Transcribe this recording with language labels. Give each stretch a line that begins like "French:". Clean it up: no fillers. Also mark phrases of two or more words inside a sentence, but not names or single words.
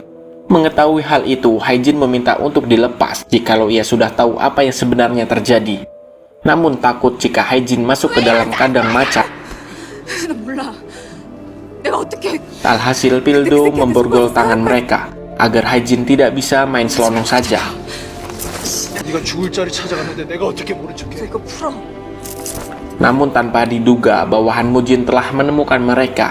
Indonesian: Mengetahui hal itu, Hae-jin meminta untuk dilepas jikalau ia sudah tahu apa yang sebenarnya terjadi. Namun takut jika Hae-jin masuk ke dalam kandang macan. Alhasil Pildo memborgol tangan mereka agar Hae-jin tidak bisa main selonong saja.
Korean: 네가 죽을 자리 찾아갔는데 내가 어떻게 모른 척해? 이거 풀어.
Indonesian: Namun tanpa diduga, bawahan Mujin telah menemukan mereka.